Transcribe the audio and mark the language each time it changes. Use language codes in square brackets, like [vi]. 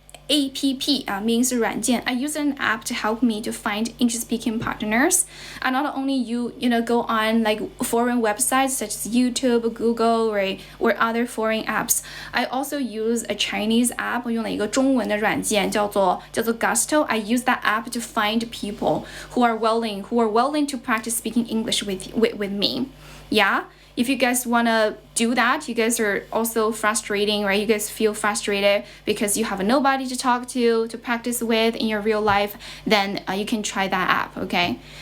[en] APP means 软件. I use an app to help me to find English-speaking partners. And not only you go on like foreign websites such as YouTube, Google, right, or other foreign apps. I also use a Chinese app. [zh] 我用了一个中文的软件叫做 Gusto. [en] I use that app to find people who are willing to practice speaking English with me. Yeah. If you guys want to do that, you guys are also frustrating, right? You guys feel frustrated because you have nobody to talk to practice with in your real life, then you can try that app, okay?